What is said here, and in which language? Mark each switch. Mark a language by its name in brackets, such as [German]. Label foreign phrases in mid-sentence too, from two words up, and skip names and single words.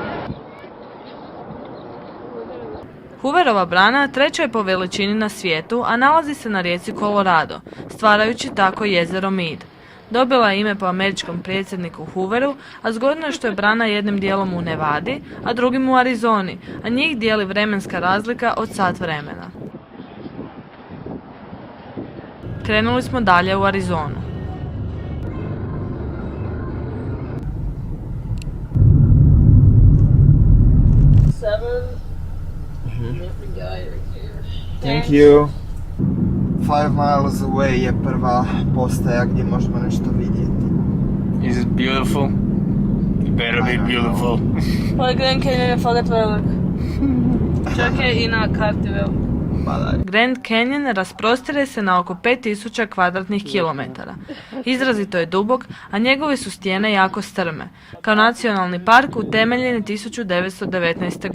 [Croatian] Hooverova brana treća je po veličini na svijetu, a nalazi se na rijeci Colorado, stvarajući tako jezero Mead. Dobila je ime po američkom predsjedniku Hooveru, a zgodno je što je brana jednim dijelom u Nevadi, a drugim u Arizoni, a njih dijeli vremenska razlika od sat vremena. Krenuli smo dalje u Arizonu. [English] Thank you. 5 miles away [Croatian] je prva postaja gdje možemo nešto vidjeti. [English] Is it beautiful? It better be beautiful. [Croatian] Ovaj Grand Canyon je fakat velik. Čak je i na karti velik. Grand Canyon rasprostire se na oko 5000 kvadratnih kilometara. Izrazito je dubok, a njegove su stijene jako strme. Kao nacionalni park utemeljen je 1919.